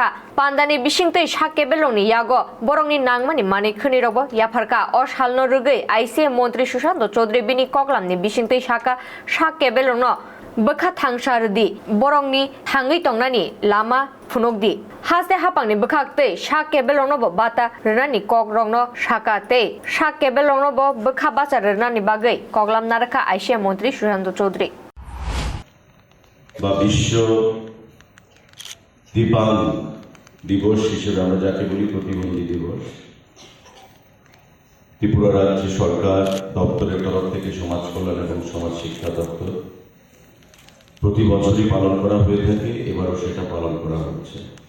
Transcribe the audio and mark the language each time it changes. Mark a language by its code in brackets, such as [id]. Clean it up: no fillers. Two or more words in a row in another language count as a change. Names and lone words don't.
[trp] पान्दानि बिसिंतै साक्के बेलंनि यागो बरंनि नांमानि माने खनिरबो याफारका अ सालनो रगै आईसीएम मंत्री सुशांत चौधरी बिनि कगलामनि बिसिंतै साक्के बेलंनो बखा थांसारदि बरंनि थाङै तंनानि लामा फुनकदि हासते हापांनि बखाक्तै साक्के बेलंनोबो बाता रनानि कगरंनो साकातै साक्के बेलंनोबो बखा बाचा रनानि बागै कगलाम नारखा आईसीएम मंत्री सुशांत चौधरी [bn] বা বিশ্ব দিব্যাঙ্গ দিবস হিসেবে আমরা যাকে বলি প্রতিবন্ধী দিবস ত্রিপুরা রাজ্য সরকার দপ্তরের তরফ থেকে সমাজ কল্যাণ এবং সমাজ শিক্ষা দপ্তর প্রতি বছরই পালন করা হয়ে থাকে, এবারও সেটা পালন করা হচ্ছে।